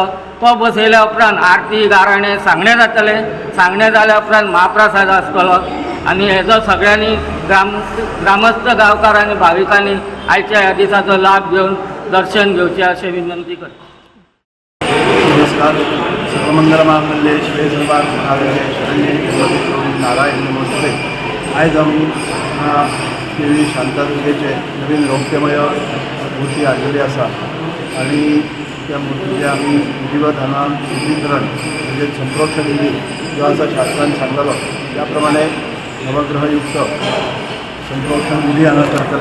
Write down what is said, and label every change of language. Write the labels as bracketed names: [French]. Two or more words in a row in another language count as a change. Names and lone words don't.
[Konkani] तो बसयल्या उपरांत आरती गाराणे सांगणे जातले। सांगणे जाल्या उपरांत महाप्रसाद आसतलो आनी हेजो सगळ्यांनी ग्रामस्थ गांवकार आनी भाविकांनी आयच्या ह्या दिसाचो लाभ घेवन दर्शन घेवचें अशें विनंती करता। नमस्कार। [Sanskrit] सर्वमंगल मांगल्ये शिवे सर्वार्थ साधके शरण्ये त्र्यंबके नारायणी नमोस्तुते। [Konkani] आयज आमी देवी शांतादुर्गेचे नवीन रौप्यमय मुर्ती हाडलेली आसा आनी त्या मुर्तीचे आमी विधिवत हांगा शुद्धीकरण म्हणजे संप्रोक्षण विधी जो आसा शास्त्रान सांगलेलो त्या प्रमाणे नवग्रहयुक्त संप्रोक्षण विधी हांगा करतले।